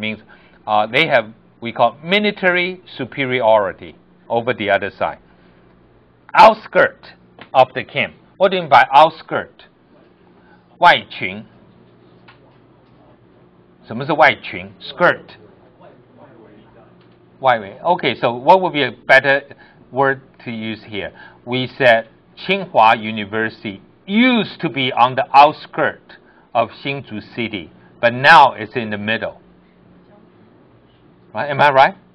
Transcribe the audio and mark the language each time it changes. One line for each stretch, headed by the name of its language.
English: Means they have, we call military superiority over the other side. Outskirt of the camp. What do you mean by outskirt?
Chinese: 外群。什么是外群 ？
English: Skirt.
Chinese: 外围.
English: Okay, so what would be a better word to use here? We said Tsinghua University used to be on the outskirt of Hsinchu City, but now it's in the middle. Right? Am I right?